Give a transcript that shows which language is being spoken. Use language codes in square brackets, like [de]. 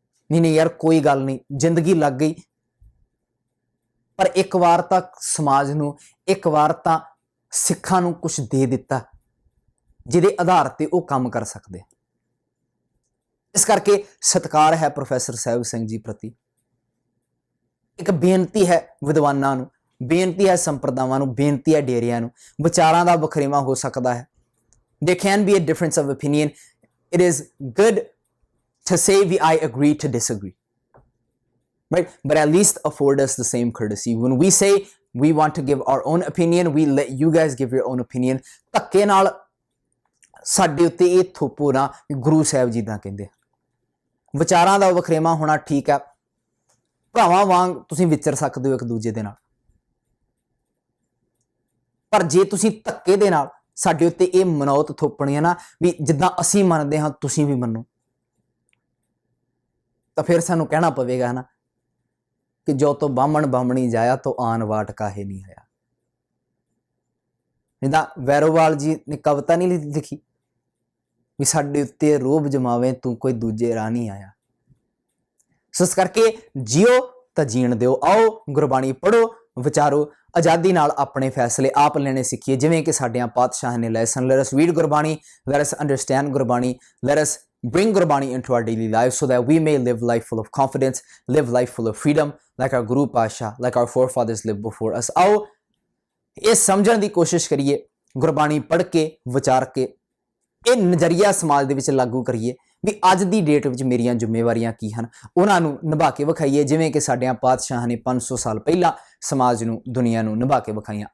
[pa] ਨਹੀਂ ਯਾਰ ਕੋਈ ਗੱਲ ਨਹੀਂ, ਜ਼ਿੰਦਗੀ ਲੱਗ ਗਈ, ਪਰ ਇੱਕ ਵਾਰ ਤਾਂ ਸਮਾਜ ਨੂੰ, ਇੱਕ ਵਾਰ ਤਾਂ ਸਿੱਖਾਂ ਨੂੰ ਕੁਝ ਦੇ ਦਿੱਤਾ ਜਿਹਦੇ ਆਧਾਰ ਤੇ ਉਹ ਕੰਮ ਕਰ ਸਕਦੇ। ਇਸ ਕਰਕੇ ਸਤਿਕਾਰ ਹੈ ਪ੍ਰੋਫੈਸਰ ਸਾਹਿਬ ਸਿੰਘ ਜੀ ਪ੍ਰਤੀ। ਇੱਕ ਬੇਨਤੀ ਹੈ ਵਿਦਵਾਨਾਂ ਨੂੰ, ਬੇਨਤੀ ਹੈ ਸੰਪਰਦਾਵਾਂ ਨੂੰ, ਬੇਨਤੀ ਹੈ ਡੇਰਿਆਂ ਨੂੰ। ਵਿਚਾਰਾਂ ਦਾ ਵਖਰੇਵਾਂ ਹੋ ਸਕਦਾ ਹੈ। [en] There can be a difference of opinion. It is good to say I agree to disagree, right? But at least afford us the same courtesy. When we say we want to give our own opinion, we let you guys give your own opinion. [pa] ਧੱਕੇ ਨਾਲ ਸਾਡੇ ਉੱਤੇ ਇਹ ਥੋਪੋ ਨਾ ਵੀ ਗੁਰੂ ਸਾਹਿਬ ਜੀ ਦਾ ਕਹਿੰਦੇ। ਵਿਚਾਰਾਂ ਦਾ ਵਖਰੇਵਾਂ ਹੋਣਾ ਠੀਕ ਹੈ, ਭਰਾਵਾਂ ਵਾਂਗ ਤੁਸੀਂ ਵਿਚਰ ਸਕਦੇ ਹੋ ਇੱਕ ਦੂਜੇ ਦੇ ਨਾਲ, ਪਰ ਜੇ ਤੁਸੀਂ ਧੱਕੇ ਦੇ ਨਾਲ ਸਾਡੇ ਉੱਤੇ ਇਹ ਮਨੌਤ ਥੋਪਣੀ ਹੈ ਨਾ ਵੀ ਜਿੱਦਾਂ ਅਸੀਂ ਮੰਨਦੇ ਹਾਂ ਤੁਸੀਂ ਵੀ ਮੰਨੋ, ਤਾਂ ਫਿਰ ਸਾਨੂੰ ਕਹਿਣਾ ਪਵੇਗਾ ਨਾ ਕਿ ਜੋ ਤੋਂ ਬਾਹਮਣ ਬਾਹਮਣੀ ਜਾਇਆ ਤੋਂ ਆਨ ਵਾਟ ਕਾਹੇ ਨਹੀਂ ਆਇਆ। ਜਿੱਦਾਂ ਵੈਰੋਵਾਲ ਜੀ ਨੇ ਕਵਿਤਾ ਨਹੀਂ ਲਿਖੀ ਵੀ ਸਾਡੇ ਉੱਤੇ ਰੋਬ ਜਮਾਵੇ ਤੂੰ ਕੋਈ ਦੂਜੇ ਰਾਹ ਨਹੀਂ ਆਇਆ। ਸੋ ਇਸ ਕਰਕੇ ਜੀਓ ਤਾਂ ਜੀਣ ਦਿਓ। ਆਓ ਗੁਰਬਾਣੀ ਪੜ੍ਹੋ, ਵਿਚਾਰੋ, ਆਜ਼ਾਦੀ ਨਾਲ ਆਪਣੇ ਫੈਸਲੇ ਆਪ ਲੈਣੇ ਸਿੱਖੀਏ ਜਿਵੇਂ ਕਿ ਸਾਡਿਆਂ ਪਾਤਸ਼ਾਹਾਂ ਨੇ ਲਏ ਸਨ। [en] Let us read Gurbani, let us understand Gurbani, let us bring Gurbani into our daily lives so that we may live life full of confidence, live life full of freedom like our Guru Pasha, like our forefathers lived before us. [pa] ਆਓ ਇਹ ਸਮਝਣ ਦੀ ਕੋਸ਼ਿਸ਼ ਕਰੀਏ, ਗੁਰਬਾਣੀ ਪੜ੍ਹ ਕੇ, ਵਿਚਾਰ ਕੇ ਇਹ ਨਜ਼ਰੀਆ ਸਮਾਜ ਦੇ ਵਿੱਚ ਲਾਗੂ ਕਰੀਏ ਵੀ ਅੱਜ ਦੀ ਡੇਟ ਵਿੱਚ ਮੇਰੀਆਂ ਜ਼ਿੰਮੇਵਾਰੀਆਂ ਕੀ ਹਨ, ਉਹਨਾਂ ਨੂੰ ਨਿਭਾ ਕੇ ਵਿਖਾਈਏ ਜਿਵੇਂ ਕਿ ਸਾਡਿਆਂ ਪਾਤਸ਼ਾਹਾਂ ਨੇ 500 ਸਾਲ ਪਹਿਲਾਂ ਸਮਾਜ ਨੂੰ, ਦੁਨੀਆ ਨੂੰ ਨਿਭਾ ਕੇ ਵਿਖਾਈਆਂ।